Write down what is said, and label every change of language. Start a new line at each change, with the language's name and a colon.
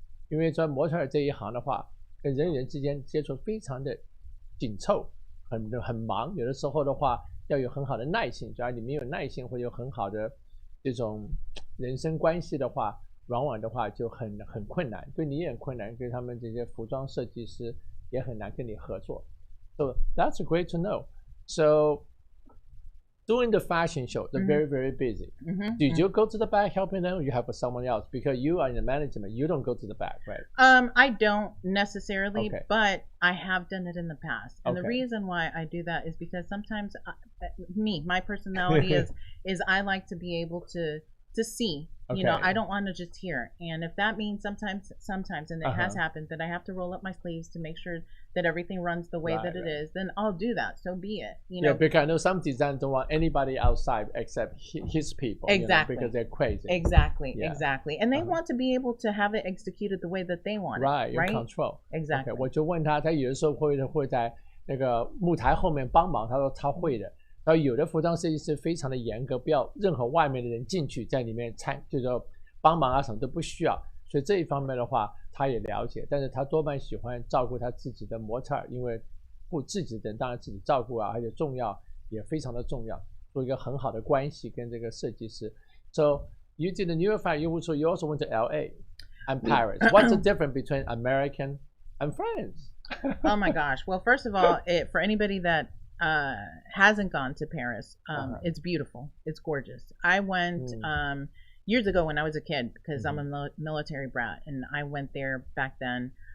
Chinese: 因为在模特儿这一行的话，跟人与人之间接触非常的紧凑，很忙，有的时候的话要有很好的耐性，只要你没有耐性或者有很好的这种人生关系的话，往往的话就很困难，对你也很困难，对他们这些服装设计师也很难跟你合作。
English: So that's great to know. So during the fashion show, they're very, very busy. Did you go to the back helping them, or you have someone else? Because you are in the management, you don't go to the back, right? I don't necessarily, but I have done it in the past. And the reason why I do that is because sometimes my personality is I like to be able to see. I don't want to just hear. And if that means sometimes, and it has happened, that I have to roll up my sleeves to make sure that everything runs the way that it is, then I'll do that. So be it. Yeah, because I know some designers don't want anybody outside except his people. Exactly. Because they're crazy. Exactly. And they want to be able to have it executed the way that they want it. Right, your control. Exactly.
Chinese: 我就问他有的时候会在那个幕台后面帮忙，他说他会的。然后有的服装设计师非常的严格，不要任何外面的人进去在里面就是说帮忙啊什么都不需要。所以这一方面的话他也了解，但是他多半喜欢照顾他自己的模特儿，因为顾自己的人当然自己照顾啊，而且重要也非常的重要，做一个很好的关系跟这个设计师。
English: So you did the New York Fashion, you also went to LA and Paris. What's the difference between American and France? Oh my gosh. Well, first of all, for anybody that hasn't gone to Paris, it's beautiful. It's gorgeous. I went years ago when I was a kid, because I'm a military brat, and I went there back then.